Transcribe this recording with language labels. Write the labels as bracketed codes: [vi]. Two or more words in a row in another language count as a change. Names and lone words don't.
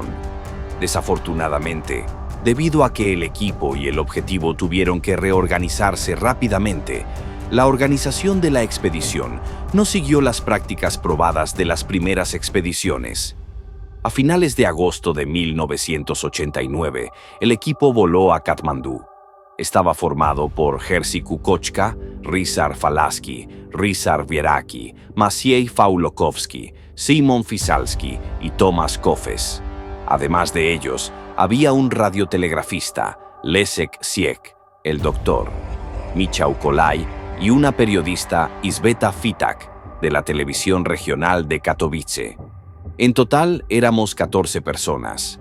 [es] Desafortunadamente, debido a que el equipo y el objetivo tuvieron que reorganizarse rápidamente, la organización de la expedición no siguió las prácticas probadas de las primeras expediciones. A finales de agosto de 1989, el equipo voló a Katmandú. Estaba formado por Jerzy Kukoczka, Ryszard Falaski, Ryszard Wieraki, Maciej Fałokowski, Szymon Fisalski y Tomasz Kofes. Además de ellos, había un radiotelegrafista, Leszek Siek, el doctor, Michał Kolaj y una periodista, Izbeta Fitak, de la televisión regional de Katowice. En total, éramos 14 personas.